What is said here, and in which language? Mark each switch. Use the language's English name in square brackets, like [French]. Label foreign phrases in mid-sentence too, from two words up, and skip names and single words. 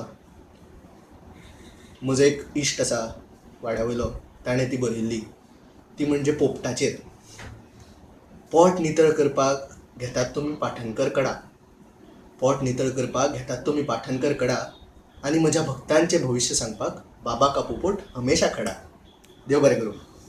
[Konkani] म्हजो एक इश्ट आसा वाड्या वयलो, ताणें ती बरयल्ली. ती म्हणजे पोपटाचेर. पोट नितळ करपाक घेतात तुमी पाठणकर कडा. पोट नितळ करपाक घेतात तुमी पाठणकर कडा, आनी म्हज्या भक्तांचें भविश्य सांगपाक [Hindi] बाबा का पोपट हमेशा खडा. [Konkani] देव बरें करूं.